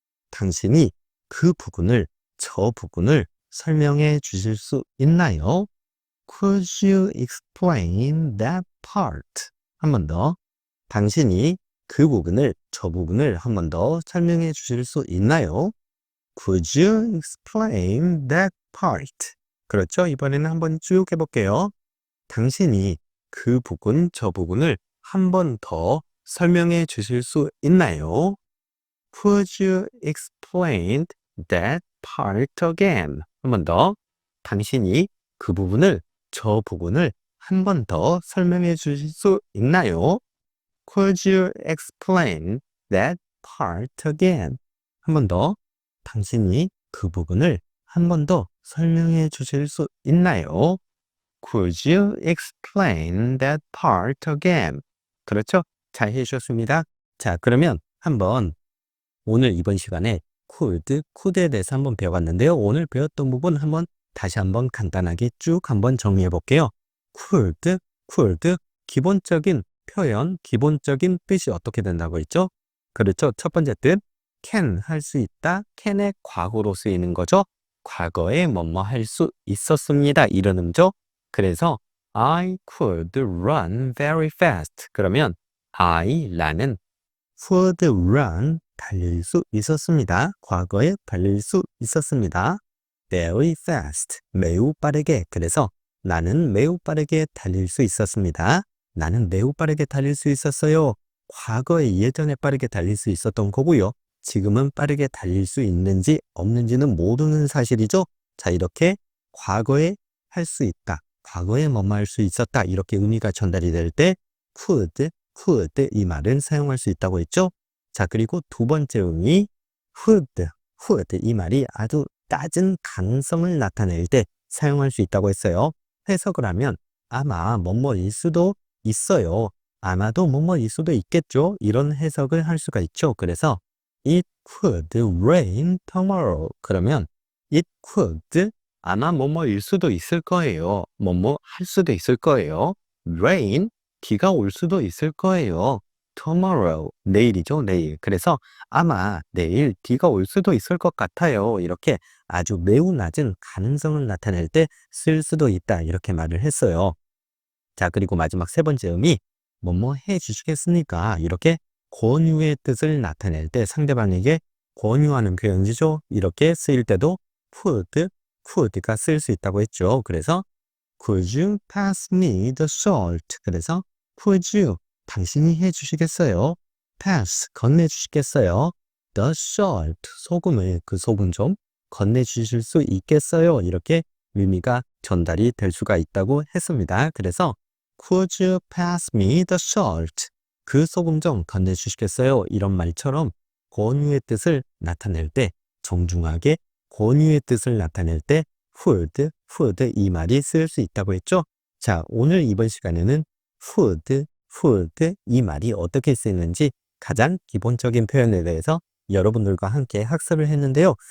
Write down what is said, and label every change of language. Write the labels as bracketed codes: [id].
[ko] 당신이 그 부분을, 저 부분을 설명해 주실 수 있나요? [en] Could you explain that part? [ko] 한 번 더. 당신이 그 부분을, 저 부분을 한 번 더 설명해 주실 수 있나요? [en] Could you explain that part? [ko] 그렇죠? 이번에는 한번 쭉 해볼게요. 당신이 그 부분, 저 부분을 한 번 더 설명해 주실 수 있나요? [en] Could you explain that part again? [ko] 한 번 더. 당신이 그 부분을, 저 부분을 한 번 더 설명해 주실 수 있나요? [en] Could you explain that part again? [ko] 한 번 더. 당신이 그 부분을 한 번 더 설명해 주실 수 있나요? [en] Could you explain that part again? [ko] 그렇죠? 잘 해주셨습니다. 자, 그러면 한번 오늘 이번 시간에 could에 대해서 한번 배워봤는데요. 오늘 배웠던 부분 다시 한번 간단하게 쭉 한번 정리해 볼게요. could, 기본적인 표현, 기본적인 뜻이 어떻게 된다고 했죠? 그렇죠. 첫 번째 뜻, can 할 수 있다. can의 과거로 쓰이는 거죠. 과거에 뭐뭐 할 수 있었습니다. 이런 의미죠. 그래서 [en] I could run very fast. [ko] 그러면 나는 [en] could run, [ko] 달릴 수 있었습니다. 과거에 달릴 수 있었습니다. [en] very fast, [ko] 매우 빠르게. 그래서 나는 매우 빠르게 달릴 수 있었습니다. 나는 매우 빠르게 달릴 수 있었어요. 과거에 예전에 빠르게 달릴 수 있었던 거고요. 지금은 빠르게 달릴 수 있는지 없는지는 모르는 사실이죠. 자, 이렇게 과거에 할 수 있다. 과거에 뭐뭐 할 수 있었다 이렇게 의미가 전달이 될 때 could 이 말은 사용할 수 있다고 했죠. 자, 그리고 두 번째 의미 would 이 말이 아주 낮은 가능성을 나타낼 때 사용할 수 있다고 했어요. 해석을 하면 아마 뭐뭐일 수도 있어요. 아마도 뭐뭐일 수도 있겠죠. 이런 해석을 할 수가 있죠. 그래서 [en] it could rain tomorrow. [ko] 그러면 [en] it could [ko] 아마 뭐뭐일 수도 있을 거예요. 뭐뭐 할 수도 있을 거예요. rain 비가 올 수도 있을 거예요. tomorrow 내일이죠, 내일. 그래서 아마 내일 비가 올 수도 있을 것 같아요. 이렇게 아주 매우 낮은 가능성을 나타낼 때 쓸 수도 있다. 이렇게 말을 했어요. 자, 그리고 마지막 세 번째 의미, 뭐뭐 해 주시겠습니까? 이렇게 권유의 뜻을 나타낼 때 상대방에게 권유하는 표현이죠. 이렇게 쓰일 때도 could가 쓸 수 있다고 했죠. 그래서 [en] could you pass me the salt? [ko] 그래서 [en] could you [ko] 당신이 해 주시겠어요? pass 건네 주시겠어요? [en] the salt [ko] 소금을 그 소금 좀 건네 주실 수 있겠어요? 이렇게 의미가 전달이 될 수가 있다고 했습니다. 그래서 [en] could you pass me the salt? [ko] 그 소금 좀 건네 주시겠어요? 이런 말처럼 권유의 뜻을 나타낼 때 정중하게 권유의 뜻을 나타낼 때 would 이 말이 쓰일 수 있다고 했죠. 자, 오늘 이번 시간에는 would 이 말이 어떻게 쓰이는지 가장 기본적인 표현에 대해서 여러분들과 함께 학습을 했는데요.